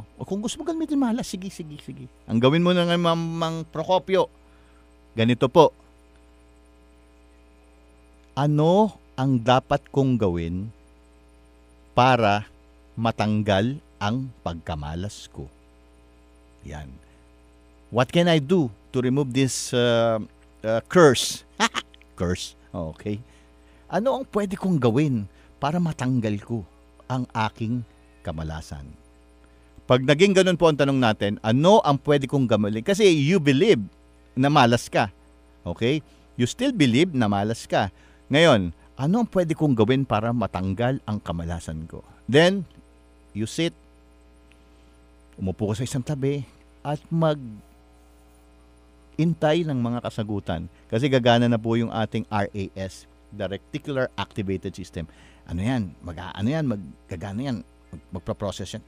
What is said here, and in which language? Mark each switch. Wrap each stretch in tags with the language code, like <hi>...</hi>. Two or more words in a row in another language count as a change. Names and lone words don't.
<tl>O kung gusto mo gamitin malas, sige. Ang gawin mo na ng Mang Procopio, ganito po. Ano ang dapat kong gawin para matanggal ang pagkamalas ko? Yan.</tl> <en>What can I do to remove this curse? Curse. Okay.</en> <tl>Ano ang pwede kong gawin para matanggal ko ang aking kamalasan? Pag naging ganun po ang tanong natin, ano ang pwede kong gawin? Kasi</tl> <en>you believe</en> <tl>na malas ka. Okay?</tl> <en>You still believe</en> <tl>na malas ka. Ngayon, ano ang pwede kong gawin para matanggal ang kamalasan ko?</tl> <en>Then, you sit,</en> <tl>umupo ka sa isang tabi, at intay ng mga kasagutan. Kasi gagana na po yung ating RAS,</tl> <en>the Reticular Activated System.</en> <tl>Ano yan? Gagana yan. Magpa-process yan.</tl>